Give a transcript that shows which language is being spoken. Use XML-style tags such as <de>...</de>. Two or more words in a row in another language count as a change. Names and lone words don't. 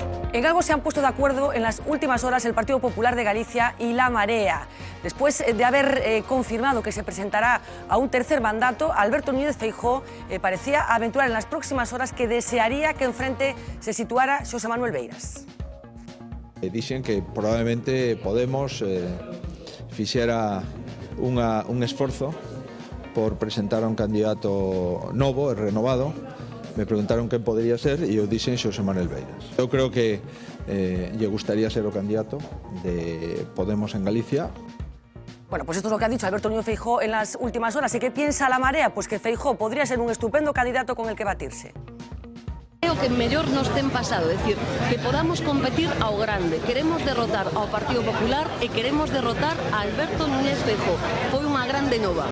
<es>En algo se han puesto de acuerdo en las últimas horas el Partido Popular de Galicia y La Marea. Después de haber confirmado que se presentará a un tercer mandato, Alberto Núñez Feijóo parecía aventurar en las próximas horas que desearía que enfrente se situara Xosé Manuel Beiras.</es> <gl>Dixen que probablemente Podemos fixera un esforzo por presentar a un candidato novo e renovado.</gl> <es>Me preguntaron</es> <gl>quen podría ser e eu dixen Xosé Manuel Beiras. Eu creo que lle gustaría ser o candidato de Podemos en Galicia.</gl> <es>Bueno, pues esto es lo que ha dicho Alberto Núñez Feijóo en las últimas horas. ¿Y qué piensa La Marea? Pues que Feijóo podría ser un estupendo candidato con el que batirse.</es> <gl>Creo que mellor nos ten pasado, é dicir, que podamos competir ao grande. Queremos derrotar ao Partido Popular e queremos derrotar a Alberto Núñez Feijóo. Foi unha grande nova.</gl>